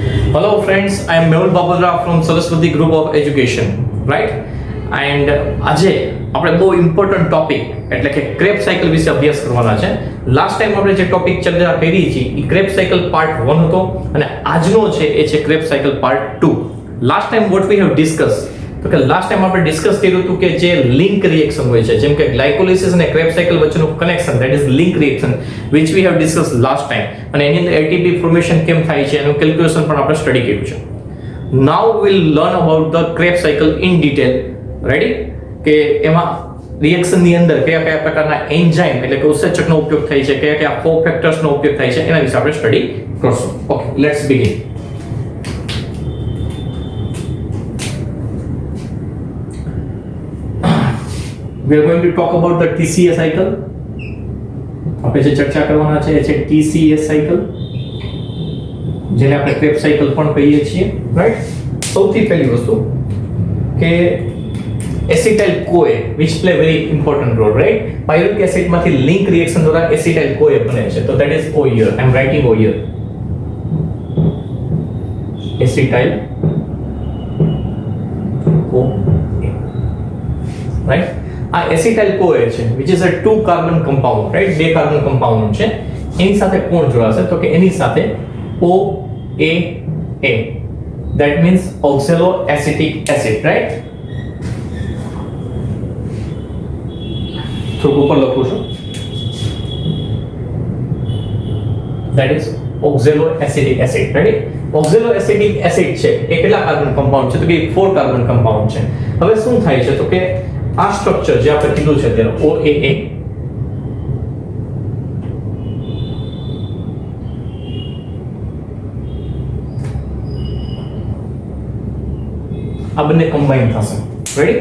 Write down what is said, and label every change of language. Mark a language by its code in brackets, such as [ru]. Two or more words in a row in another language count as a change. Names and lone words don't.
[en] Hello friends, I am Mehul Babadra from Saraswati Group of Education, right? [gu] And આજે આપણે બહુ [en] important topic [gu] એટલે કે [en] Krebs cycle [gu] વિશે અભ્યાસ કરવાના છે. [en] last time [gu] આપણે જે ટોપિક ચર્ચા કરી છે એ [en] Krebs cycle part 1 [gu] હતો અને આજનો છે એ છે [en] Krebs cycle part 2. last time what we have discuss [gu] તો કે [en] last time [gu] આપણે ડિસ્કસ કર્યું હતું કે જે [en] link reaction [gu] હોય છે જેમ કે ગ્લાયકોલિસિસ અને [en] Krebs cycle [gu] વચ્ચેનું કનેક્શન [en] that is link reaction which we have discussed last time [gu] અને એની અંદર [en] ATP formation [gu] કેમ થાય છે એનું કેલ્ક્યુલેશન પણ આપણે સ્ટડી કર્યું છે. [en] Now we'll learn about the Krebs cycle in detail. [gu] રેડી કે એમાં રિએક્શનની અંદર કયા કયા પ્રકારના એન્ઝાઇમ એટલે કે ઉત્સેચકનો ઉપયોગ થાય છે કયા કયા કોફેક્ટર્સનો ઉપયોગ થાય છે એના વિશે આપણે સ્ટડી કરશું. [en] Okay, let's begin. We are going to talk about the TCA cycle. [gu] આપણે જે ચર્ચા કરવાના છે એ છે [en] TCA cycle [gu] જેને આપણે [en] Krebs cycle [gu] પણ કહીએ છીએ, રાઈટ? સૌથી પહેલી વસ્તુ કે [en] acetyl CoA which play very important role, right? [gu] પાયરુવિક એસિડ માંથી [en] link reaction [gu] દ્વારા [en] acetyl CoA [gu] બને છે તો [en] that is O here. I am writing O here. acetyl Co, right? [gu] આ [en] acetyl CoA [gu] છે [en] which is a 2 carbon compound, right? [gu] બે [en] carbon compound [gu] છે. એની સાથે કોણ જોડાશે તો કે એની સાથે OAA, [en] that means oxaloacetic acid, right? [gu] થોડુંક ઉપર લખું છું, [en] that is oxaloacetic acid, right? oxaloacetic acid [gu] છે એ કેટલા [en] carbon compound [gu] છે તો કે 4 [en] carbon compound [gu] છે. હવે શું થાય છે તો કે આ સ્ટ્રક્ચર જે આપણે કીધું છે ત્યારે OAA આ બંને કમ્બાઈન થશે, રાઈટ?